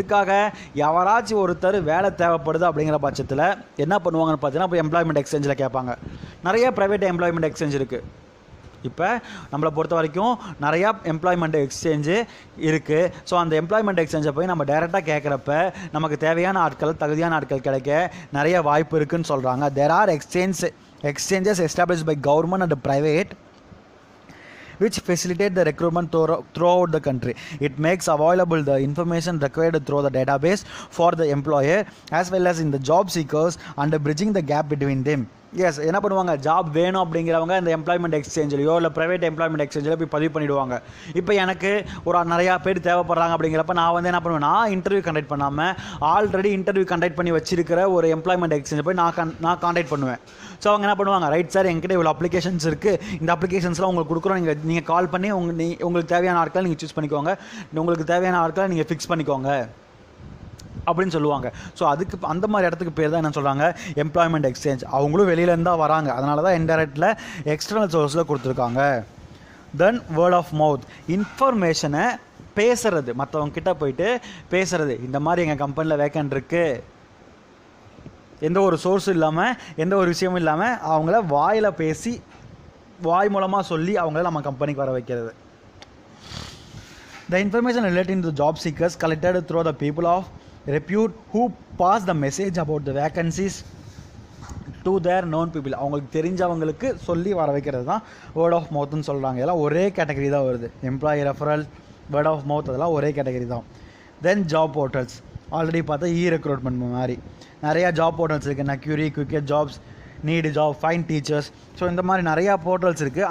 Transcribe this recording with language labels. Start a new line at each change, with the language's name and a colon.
Tamil: எதுக்காக, யாராச்சும் ஒருத்தர் வேலை தேவைப்படுது அப்படிங்கிற பட்சத்தில் என்ன பண்ணுவாங்கன்னு பார்த்தீங்கன்னா, இப்போ எம்ப்ளாய்மெண்ட் எக்ஸ்சேஞ்சில் கேட்பாங்க. நிறைய ப்ரைவேட் எம்ப்ளாய்மெண்ட் எக்ஸ்சேஞ்ச் இருக்குது. இப்போ நம்மளை பொறுத்த வரைக்கும் நிறையா எம்ப்ளாய்மெண்ட் எக்ஸ்சேஞ்சு இருக்குது. ஸோ அந்த எம்ப்ளாய்மெண்ட் எக்ஸ்சேஞ்சை போய் நம்ம டைரெக்டாக கேட்குறப்ப நமக்கு தேவையான ஆட்கள், தகுதியான ஆட்கள் கிடைக்க நிறைய வாய்ப்பு இருக்குதுன்னு சொல்கிறாங்க.
English: There are exchanges established by government and private which facilitate the recruitment throughout the country. It makes available the information required through the database for the employer as well as in the job seekers and bridging the gap between them.
Tamil: S, என்ன பண்ணுவாங்க, job வேணும் அப்படிங்கிறவங்க இந்த employment எக்ஸ்சேஞ்சிலையோ இல்லை private employment எக்ஸ்சேஞ்சில் போய் பதிவு பண்ணிவிடுவாங்க. இப்போ எனக்கு ஒரு நிறையா பேர் தேவைப்படுறாங்க அப்படிங்கிறப்ப நான் என்ன பண்ணுவேன், நான் இன்டர்வியூ கண்டக்ட் பண்ணாமல் ஆல்ரெடி இன்டர்வியூ கண்டக்ட் பண்ணி வச்சிருக்கிற ஒரு எம்ப்ளாய்மெண்ட் எக்ஸ்சேஞ்சை போய் நான் காண்டாக்ட் பண்ணுவேன். ஸோ அவங்க என்ன பண்ணுவாங்க, ரைட் சார் என்கிட்ட இவ்வளோ அப்ளிகேஷன்ஸ் இருக்குது, இந்த அப்ளிகேஷன்ஸ்லாம் உங்களுக்கு கொடுக்குறோம், நீங்கள் கால் பண்ணி உங்களுக்கு தேவையான ஆட்களை நீங்கள் சூஸ் பண்ணிக்கோங்க, உங்களுக்கு தேவையான ஆட்களை நீங்கள் ஃபிக்ஸ் பண்ணிக்கோங்க அப்படின்னு சொல்லுவாங்க. ஸோ அதுக்கு அந்த மாதிரி இடத்துக்கு பேர் தான் என்ன சொல்கிறாங்க, எம்ப்ளாய்மெண்ட் எக்ஸ்சேஞ்ச். அவங்களும் வெளியிலேருந்து தான் வராங்க, அதனால தான் இன்டெரக்டில் எக்ஸ்டர்னல் சோர்ஸில் கொடுத்துருக்காங்க. தென் வேர்ட் ஆஃப் மவுத். இன்ஃபர்மேஷனை பேசுறது, மற்றவங்க கிட்ட போயிட்டு பேசுறது, இந்த மாதிரி எங்கள் கம்பெனியில் வேக்கன்ட் இருக்குது, எந்த ஒரு சோர்ஸும் இல்லாமல் எந்த ஒரு விஷயமும் இல்லாமல் அவங்கள வாயில் பேசி வாய் மூலமாக சொல்லி அவங்கள நம்ம கம்பெனிக்கு வர வைக்கிறது.
English: The information relating to job seekers collected through the people of repute who pass the message about the vacancies to their known people.
Tamil: அவங்களுக்கு தெரிஞ்சவங்களுக்கு சொல்லி வர வைக்கிறது தான் வேர்ட் ஆஃப் மவுத்னு சொல்கிறாங்க. இதெல்லாம் ஒரே கேட்டகரி தான் வருது. Employee referral, word of mouth, அதெல்லாம் ஒரே கேட்டகரி தான். தென் ஜாப் போர்ட்டல்ஸ். ஆல்ரெடி பார்த்தா ரெக்ரூட்மெண்ட் மாதிரி நிறையா ஜாப் போர்ட்டல்ஸ் இருக்குது. நக்யூரி, குவிக்கெட் jobs, need job, fine teachers. So இந்த மாதிரி நிறையா போர்ட்டல்ஸ் இருக்குது.